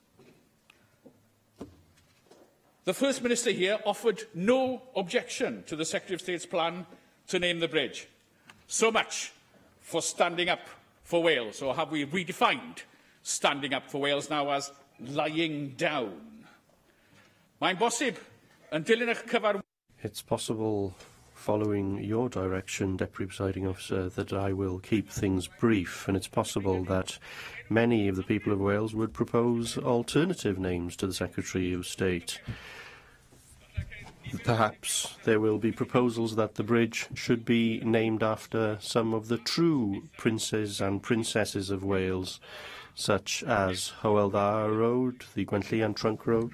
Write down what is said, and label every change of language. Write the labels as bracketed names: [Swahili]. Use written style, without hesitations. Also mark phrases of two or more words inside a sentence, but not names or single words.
[English] The First Minister here offered no objection to the Secretary of State's plan to name the bridge. So much for standing up for Wales, or have we redefined standing up for Wales now as lying down? [Welsh] Mae'n bosib yn dilyn eich cyfar... [English] It's possible, following your direction, Deputy Presiding Officer, that I will keep things brief, and it's possible that many of the people of Wales would propose alternative names to the Secretary of State. Perhaps there will be proposals that the bridge should be named after some of the true princes and princesses of Wales, such as Hywel Dda Road, the Trunk Road.